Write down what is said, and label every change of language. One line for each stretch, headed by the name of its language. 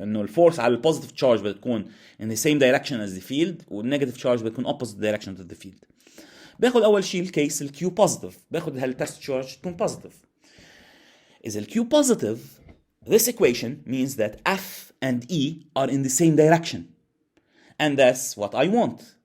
Arabic: انه الفورس على البوزيتيف تشارج بتكون
English: in the same direction as the field,
Arabic: والنيجاتيف تشارج بتكون
English: opposite direction to the field.
Arabic: باخد اول شيء الكيس الكيو بوزيتيف، باخد هالتست تشارج تكون بوزيتيف. إذا الكيو
English: positive, this equation means that F and E are in the same direction, and that's what I want.